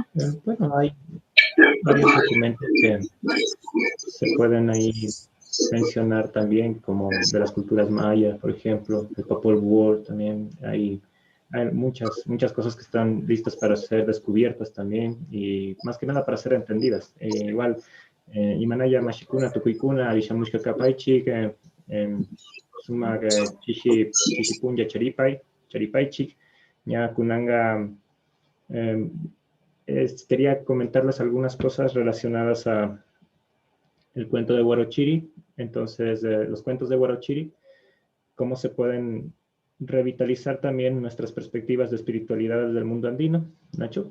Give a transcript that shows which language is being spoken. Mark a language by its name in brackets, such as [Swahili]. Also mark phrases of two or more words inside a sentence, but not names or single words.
[Spanish] Bueno, hay varios documentos que se pueden ahí mencionar también, como de las culturas mayas, por ejemplo, el Popol Vuh también. Hay muchas cosas que están listas para ser descubiertas también y más que nada para ser entendidas. Igual, [Quechua] Imanaya Mashikuna, Tukuykuna, Arishamushka Kapaychik, Suma Chichipunya Charipaychik, Ya Kunanga. [Spanish] Quería comentarles algunas cosas relacionadas a el cuento de Huarochiri. Entonces, los cuentos de Huarochiri, cómo se pueden revitalizar también nuestras perspectivas de espiritualidad del mundo andino, Nacho.